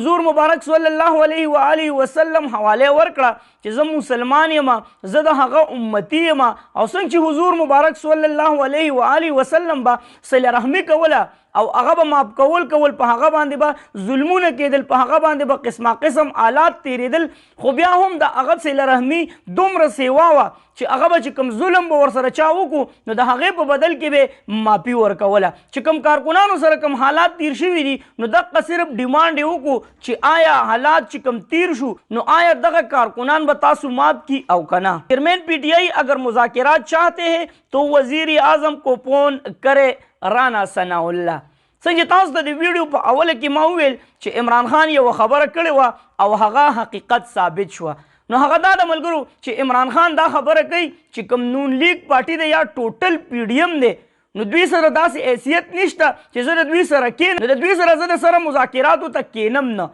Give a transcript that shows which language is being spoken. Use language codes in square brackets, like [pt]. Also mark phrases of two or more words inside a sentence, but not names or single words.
[ps] حضور مبارک [ar] صلی الله علیه و آله وسلم [ps] حواله ورکړه چې زه مسلمان یم زه د هغه امتي یم او څنګه چې حضور مبارک [ar] صلی الله علیه و آله وسلم [ps] به صله رحمي کوله او هغه به معاف کول په هغه باندې به ظلمونه کېدل په هغه باندې به قسمه قسم آلات تېرېدل خو بیا هم د هغه صله رحمي دومره سیوا وه چې هغه به چې کوم ظلم به ورسره چا وکړو نو د هغې په بدل کې به معافي ورکوله. چې کوم کارکونانو سره کوم حالات تیر شوي دي نو دقه صرف ډیمانډ یې وکړو چې آیا حالات چې کوم تیر شو نو آیا دغه کارکنان به تاسو معاف کی او که نه. [ur] چیئرمین پی ٹی آئی اگر مذاکرات چاہتے ہیں تو وزیر اعظم کو فون کرے رانا ثناء الله. [ps] څنګه تاسو ته د ویډیو په اوله کې ما وویل چې عمران خان یوه خبره کړې وه او هغه حقیقت ثابت شوه نو هغه دا د ملګرو چې عمران خان دا خبره کوي چې کوم نون لیگ پارټي دی یا ټوټل پی ډي ایم دی نو دوی سره داسې حیثیت نشته چې زه د دوی سره کېنم نو د دوی سره زه د سره مذاکراتو ته کېنم نه.